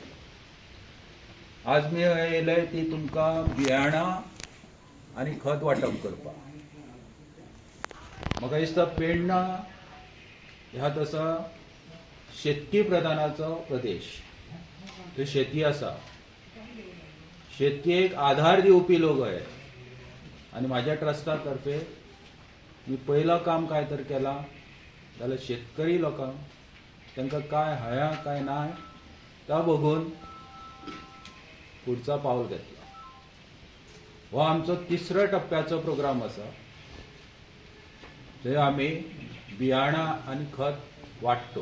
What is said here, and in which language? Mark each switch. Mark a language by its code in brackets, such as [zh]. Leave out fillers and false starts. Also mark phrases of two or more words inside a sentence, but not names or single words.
[kok] आज मी येयले ती तुमकां बियाणां आणि खत वाटप करपाक. म्हाका दिसता पेडणा ह्या तसा शेतकी प्रधानाचो प्रदेश. तो शेती आसा, शेतकेक आधार दिवपी लोक आहे आणि माझ्या ट्रस्टा तर्फे मी पहिलं काम काय तर केला जाल्यार शेतकरी लोकांक तांकां काय हया काय नाय ता बघून पुढचा पाऊल घेतला. हो आमचो तिसऱ्या टप्प्याचो प्रोग्राम आसा थंय आमी बियाणां आनी खत वाटतो.